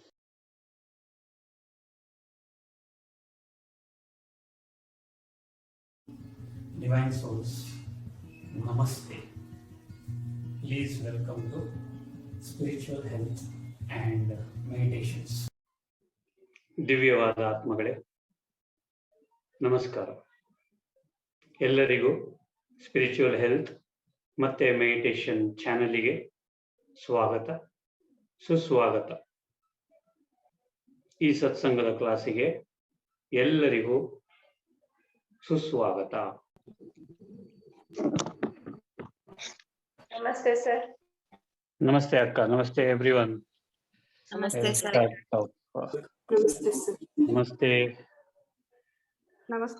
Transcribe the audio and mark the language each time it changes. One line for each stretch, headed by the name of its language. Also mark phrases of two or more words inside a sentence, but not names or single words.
English: Divine souls, namaste. Please welcome to spiritual health and meditations.
Kannada: ದಿವ್ಯವಾದ ಆತ್ಮಗಳೇ, ನಮಸ್ಕಾರ. ಎಲ್ಲರಿಗೂ
English: spiritual health
Kannada: ಮತ್ತೆ
English: meditation channel
Kannada: ಸ್ವಾಗತ, ಸುಸ್ವಾಗತ. ಈ ಸತ್ಸಂಗದ ಕ್ಲಾಸಿಗೆ ಎಲ್ಲರಿಗೂ ಸುಸ್ವಾಗತ. ನಮಸ್ತೆ ಸರ್. ನಮಸ್ತೆ ಅಕ್ಕ. ನಮಸ್ತೆ ಎವ್ರಿವನ್. ನಮಸ್ತೆ ಸರ್. ನಮಸ್ತೆ ಸರ್. ನಮಸ್ತೆ ನಮಸ್ತೆ.